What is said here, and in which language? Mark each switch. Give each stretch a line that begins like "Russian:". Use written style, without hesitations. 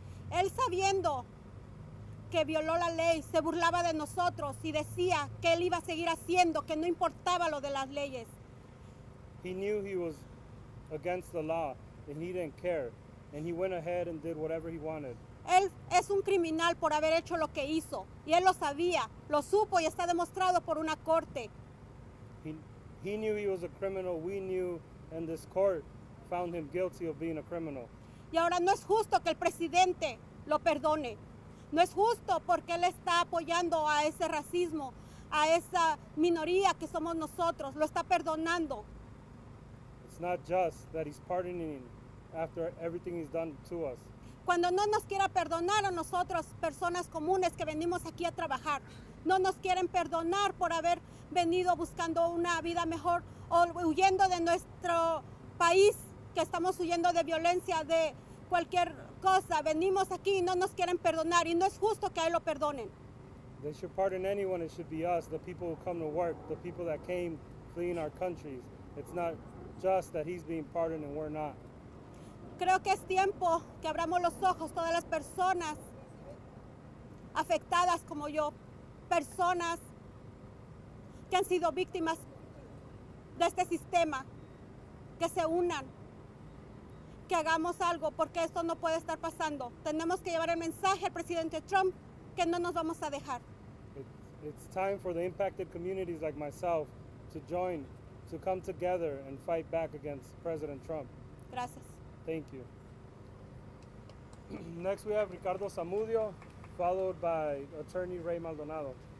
Spanish: Él, sabiendo que violó la ley, se burlaba de nosotros y decía que él iba a seguir haciendo, que no importaba lo de las leyes.
English: He knew he was against the law and he didn't care, and he went ahead and did whatever he wanted.
Spanish: Él es un criminal por haber hecho lo que hizo, y él lo sabía, lo supo y está demostrado por una corte.
English: He knew he was a criminal, we knew, and this court found him guilty of being a criminal.
Spanish: Y ahora no es justo que el presidente lo perdone. No es justo porque él está apoyando a ese racismo, a esa minoría que somos nosotros, lo está perdonando.
English: It's not just that he's pardoning after everything he's done to us.
Spanish: Cuando no nos quiera perdonar a nosotros, personas comunes que venimos aquí a trabajar, no nos quieren perdonar por haber venido buscando una vida mejor o huyendo de nuestro país, que estamos huyendo de violencia, de cualquier cosa. Venimos aquí y no nos quieren perdonar, y no es justo que a él lo perdonen.
English: They should pardon anyone. It should be us, the people who come to work, the people that came fleeing our countries. It's not just that he's being pardoned and we're not.
Spanish: Creo que es tiempo que abramos los ojos, todas las personas afectadas como yo, personas que han sido víctimas de este sistema, que se unan, que hagamos algo, porque esto no puede estar pasando. Tenemos que llevar el mensaje al presidente Trump que no nos vamos a dejar.
English: It's time for the impacted communities like myself to join, to come together and fight back against President Trump.
Spanish: Gracias.
English: Thank you. Next we have Ricardo Zamudio, followed by attorney Ray Maldonado.